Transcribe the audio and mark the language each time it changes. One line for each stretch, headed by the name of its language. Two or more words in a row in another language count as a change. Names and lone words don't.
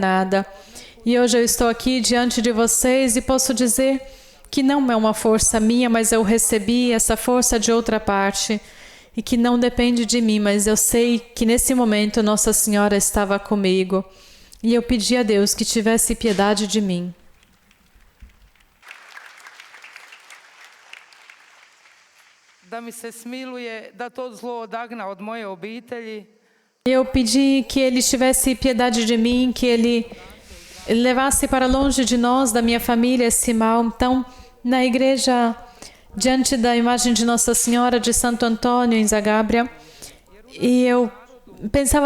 Portuguese: E hoje eu estou aqui diante de vocês e posso dizer que não é uma força minha, mas eu recebi essa força de outra parte e que não depende de mim, mas eu sei que nesse momento Nossa Senhora estava comigo e eu pedi a Deus que tivesse piedade de mim.
Croatian: Da mi se smiluje, da to zlo odagna od moje obitelji.
Portuguese: Eu pedi que Ele tivesse piedade de mim, que Ele levasse para longe de nós, da minha família, esse mal. Então, na igreja, diante da imagem de Nossa Senhora de Santo Antônio, em Zagabria, e eu pensava